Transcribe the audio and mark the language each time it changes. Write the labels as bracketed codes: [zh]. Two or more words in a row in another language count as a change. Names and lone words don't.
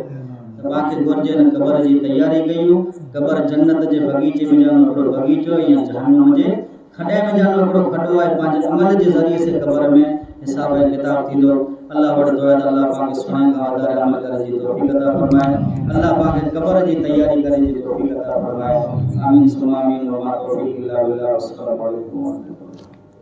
[sd] त पाण घुरिजे न क़ब्र जी तयारी कयूं क़ब्र जन्नत जे बगीचे में ॼाणो हिकिड़ो बगीचो या जहन्नम जे खॾे में ॼाणो हिकिड़ो खॾो आहे पंहिंजे अमल जे ज़रिए से क़ब्र में हिसाब ऐं किताब थींदो। अल्लाह वटि दुआ त अल्लाह पाक सुणे खां वधारे अमल करे जी तौफ़ीक़ अता फरमाए अल्लाह पाक क़ब्र जी तयारी करे जी तौफ़ीक़ अता फरमाए [ar] آمين ثم آمين وما توفيق إلا بالله. السلام عليكم ورحمة الله.